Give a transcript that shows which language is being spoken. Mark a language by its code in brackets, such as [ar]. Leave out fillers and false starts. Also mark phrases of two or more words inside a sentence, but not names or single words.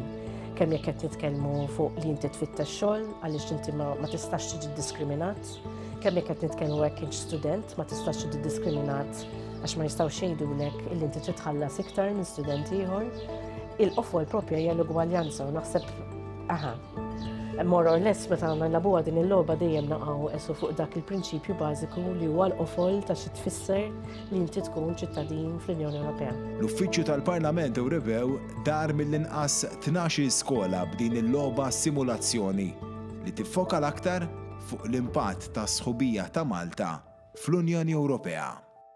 [mt] Kemm jekk qed nitkellmu fuq li inti tfittex xogħol għaliex inti ma tistax tiġi diskriminat, kemm jekk qed nitkellmu hekk inti student ma tistax tiġi diskriminat għax ma jistgħux jgħidulek illi inti trid tħallas iktar minn student ieħor. Il-qofol proprja hija l-ugwaljanza u naħseb [en] more or less [mt] meta nagħlabuha din il-logħba dejjem naqgħu esu fuq dak il-prinċipju bażiku li huwa l-qofol ta' xi tfisser li inti tkun ċittadin fl-Unjoni Ewropea. L-Uffiċċju tal-Parlament Ewropew dar mill-inqas 12 skola b'din il-logħba simulazzjoni li tiffoka l-aktar fuq l-impatt ta' sħubija ta' Malta fl-Unjoni Ewropea.